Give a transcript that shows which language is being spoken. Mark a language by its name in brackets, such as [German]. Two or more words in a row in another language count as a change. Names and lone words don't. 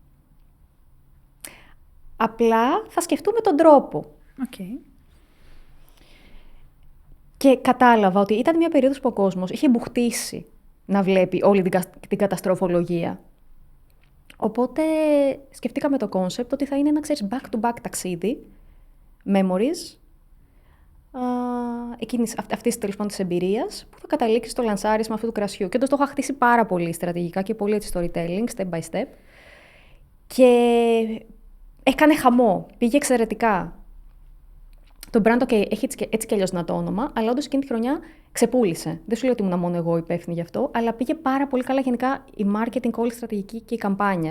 [Greek] Απλά θα σκεφτούμε τον τρόπο. [English] Okay. [Greek] Και κατάλαβα ότι ήταν μια περίοδος που ο κόσμος είχε μπουχτίσει να βλέπει όλη την καταστροφολογία. Οπότε σκεφτήκαμε το κόνσεπτ ότι θα είναι ένα, ξέρεις, [English] back-to-back [Greek] ταξίδι, memories, αυτής τέλος πάντων της εμπειρίας, που θα καταλήξει στο λανσάρισμα αυτού του κρασιού. Και όντως το είχα χτίσει πάρα πολύ στρατηγικά και πολύ έτσι storytelling, [English] step by step. [Greek] Και έκανε χαμό, πήγε εξαιρετικά. Το brand, okay, έχει έτσι κι αλλιώς ένα το όνομα, αλλά όντως εκείνη τη χρονιά ξεπούλησε. Δεν σου λέω ότι ήμουν μόνο εγώ υπεύθυνη γι' αυτό, αλλά πήγε πάρα πολύ καλά γενικά η marketing, όλη η στρατηγική και η καμπάνια.